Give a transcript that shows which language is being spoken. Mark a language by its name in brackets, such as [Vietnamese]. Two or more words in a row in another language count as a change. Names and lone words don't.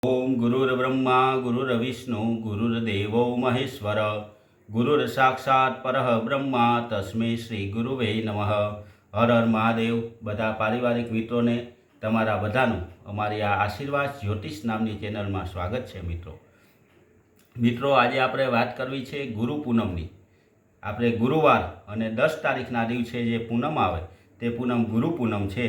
[Sanskrit] ओम गुरुर्ब्रह्मा गुरुर्विष्णु गुरुर्देवो महेश्वर गुरुर्साक्षात् परः ब्रह्मा तस्मै श्री गुरुवे नमः। [Hindi] हर हर महादेव। [Gujarati] બધા પારિવારિક મિત્રોને તમારા બધાનું અમારી આ આશીર્વાદ જ્યોતિષ નામની ચેનલમાં સ્વાગત છે। મિત્રો આજે આપણે વાત કરવી છે ગુરુ પૂનમની। આપણે ગુરુવાર અને 10 તારીખના દિવસે જે પૂનમ આવે તે પૂનમ ગુરુ પૂનમ છે।